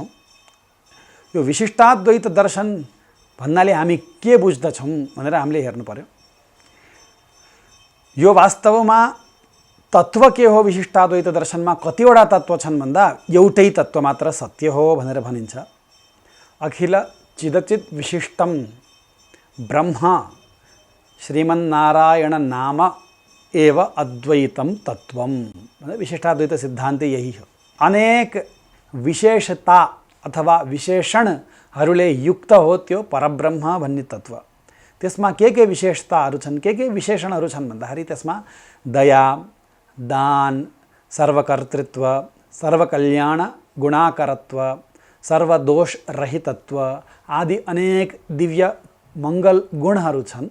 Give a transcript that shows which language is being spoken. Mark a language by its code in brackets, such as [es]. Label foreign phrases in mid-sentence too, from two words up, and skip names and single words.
[ne] यो विशिष्टाद्वैत दर्शन भन्नाले हामी के बुझ्दछौँ भनेर हामीले हेर्नु पर्यो। यो वास्तवमा तत्त्व के हो? विशिष्टाद्वैत दर्शनमा कतिवटा तत्त्व छन् भन्दा एउटै तत्त्व मात्र सत्य हो भनेर भनिन्छ। [sa] अखिल चिदचित विशिष्टम ब्रह्म श्रीमन्नारायण नाम एव अद्वैतम तत्वम। [ne] विशिष्टाद्वैत सिद्धान्त यही हो। अनेक विशेषता अथवा विशेषणहरूले युक्त हो त्यो परब्रह्म भन्ने तत्त्व। त्यसमा के विशेषताहरू छन्, के विशेषणहरू छन् भन्दाखेरि त्यसमा दया, दान, सर्वकर्तृत्व, सर्वकल्याण गुणाकरत्व, सर्वदोष रहितत्व आदि अनेक दिव्य मङ्गल गुणहरू छन्।